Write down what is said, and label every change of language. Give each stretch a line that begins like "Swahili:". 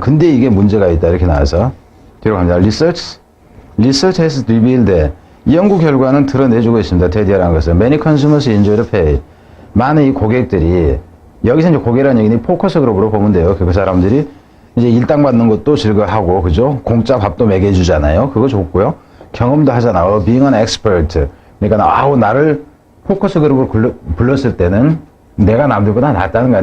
Korean: 근데 이게 문제가 있다. 이렇게 나와서 뒤로 갑니다.
English: Research has revealed that
Korean: 이 연구 결과는 드러내주고 있습니다. 대디라는 것은
English: many consumers enjoy the pay.
Korean: 많은 이 고객들이 여기서 이제 고객이라는 얘기는 포커스 그룹으로 보면 돼요. 그 사람들이 이제 일당 받는 것도 즐거워하고, 그죠? 공짜 밥도 먹여주잖아요. 그거 좋고요. 경험도 하잖아.
English: being an expert.
Korean: 그러니까, 나를 포커스 그룹으로 불렀을 때는 내가 남들보다 낫다는 거야.